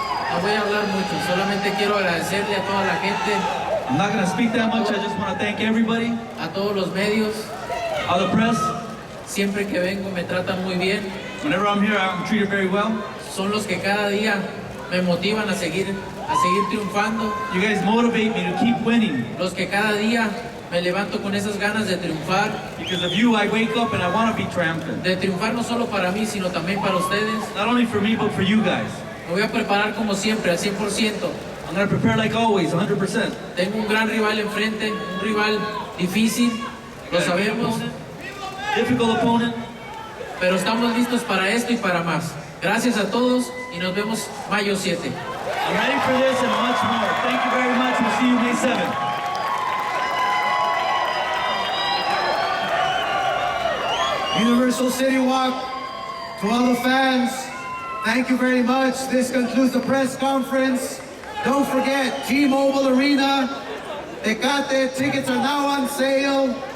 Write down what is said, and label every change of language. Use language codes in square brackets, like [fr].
[es] No voy a hablar mucho, solamente quiero agradecerle a toda la gente, [en] I'm not gonna speak that much. I just want to thank everybody, [es] a todos los medios. [en] all the press. [es] Siempre que vengo me tratan muy bien. [en] Whenever I'm here, I'm treated very well. [es] Son los que cada día me motivan a seguir triunfando. [en] You guys motivate me to keep winning. [es] Los que cada día me levanto con esas ganas de triunfar. [en] Because of you, I wake up and I want to be triumphant. [es] De triunfar no solo para mí, sino también para ustedes. [en] Not only for me, but for you guys. [es] Me voy a preparar como siempre, al 100%. [en] I'm going to prepare like always, 100%. [es] Tengo un gran rival enfrente, un rival difícil, lo sabemos. [en] Difficult opponent. [es] Pero estamos listos para esto y para más. Gracias a todos y nos vemos mayo 7. [en] I'm ready for this and much more. Thank you very much. We'll see you May 7th. Universal City Walk, to all the fans, thank you very much. This concludes the press conference. Don't forget, T-Mobile Arena, Tecate, tickets are now on sale.